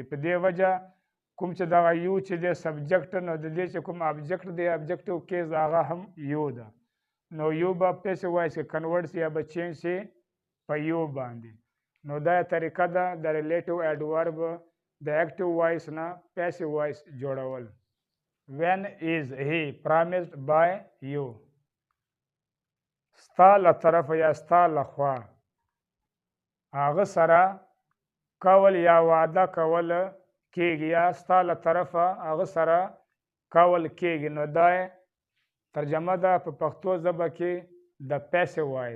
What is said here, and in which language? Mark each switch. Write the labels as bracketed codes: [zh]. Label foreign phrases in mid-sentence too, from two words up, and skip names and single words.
[ps] په دې وجه کوم چې دغه یو چې دی سبجیکټ، نو د دې چې کوم ابجیکټ دی [en] objective case [ps] هغه هم یو ده. نو یو به [en] passive voice [ps] کې کنورټ شي یا به چینج شي په یو باندې. نو دا طریقه ده د [en] relative adverb [ps] د [en] active voice [ps] نه [en] passive voice [ps] جوړول. [en] when is he promised by you؟ [ps] ستا له طرفه یا ستا له خوا هغه سره کول یا وعده کول کېږي، یا ستا له طرفه هغه سره کول کېږي. نو دا ترجمه ده په پښتو ژبه کې د [en] passive voice.